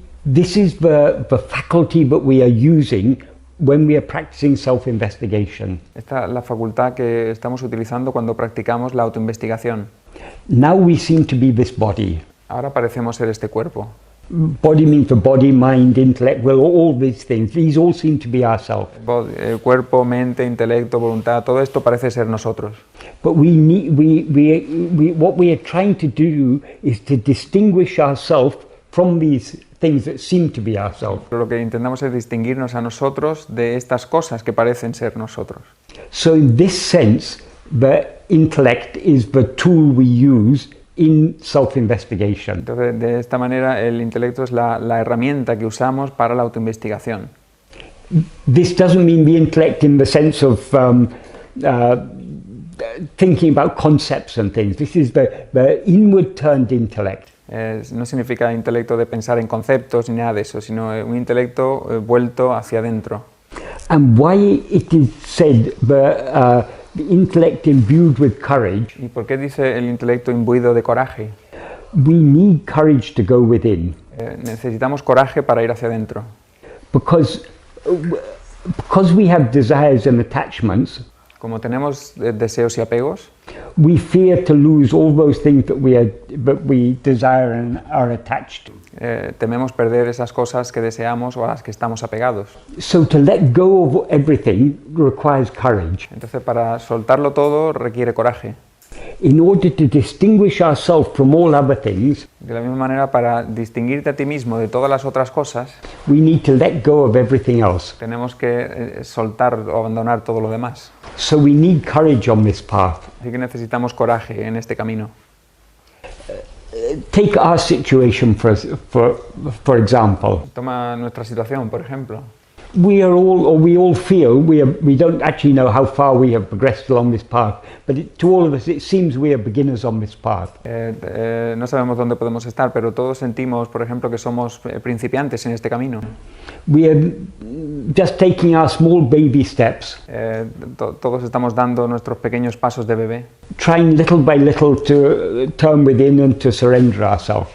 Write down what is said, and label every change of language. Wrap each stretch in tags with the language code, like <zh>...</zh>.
<en>This is the faculty that we are using when we are practicing self-investigation.</en> <es>Esta es la facultad que estamos utilizando cuando practicamos la autoinvestigación.</es> <en>Now we seem to be this body.</en> <es>Ahora parecemos ser este cuerpo.</es> <en>Body means the body, mind, intellect, well, all these things. These all seem to be ourselves.</en> <es>El cuerpo, mente, intelecto, voluntad, todo esto parece ser nosotros.</es> <en>But what we are trying to do is to distinguish ourselves from these things that seem to be ourselves.</en> <es>Pero lo que intentamos es distinguirnos a nosotros de estas cosas que parecen ser nosotros.</es> <en>So in this sense, the intellect is the tool we use in self-investigation.</en> <es>Entonces, de esta manera, el intelecto es la herramienta que usamos para la autoinvestigación.</es> <en>This doesn't mean the intellect in the sense of thinking about concepts and things. This is the inward-turned intellect.</en> <es>No significa intelecto de pensar en conceptos ni nada de eso, sino un intelecto vuelto hacia adentro.</es> <en>And why it is said the intellect imbued with courage.</en> <es>¿Y por qué dice el intelecto imbuido de coraje?</es> <en>We need courage to go within.</en> <es>Necesitamos coraje para ir hacia adentro.</es> <en>Because we have desires and attachments.</en> <es>Como tenemos deseos y apegos,</es> <en>we fear to lose all those things that we desire and are attached to.</en> <es>Tememos perder esas cosas que deseamos o a las que estamos apegados.</es> <en>So to let go of everything requires courage.</en> <es>Entonces, para soltarlo todo requiere coraje.</es> <en>In order to distinguish ourselves from all other things,</en> <es>de la misma manera, para distinguirte a ti mismo de todas las otras cosas,</es> <en>we need to let go of everything else.</en> <es>Tenemos que soltar o abandonar todo lo demás.</es> <en>So we need courage on this path.</en> <es>Así que necesitamos coraje en este camino.</es> <en>Take our situation for example.</en> <es>Toma nuestra situación, por ejemplo.</es> <en>We all feel we don't actually know how far we have progressed along this path, but to all of us it seems we are beginners on this path.</en> <es>No sabemos dónde podemos estar, pero todos sentimos, por ejemplo, que somos principiantes en este camino.</es> <en>We are just taking our small baby steps.</en> <es>Todos estamos dando nuestros pequeños pasos de bebé.</es> <en>Trying little by little to turn within and to surrender ourselves.</en>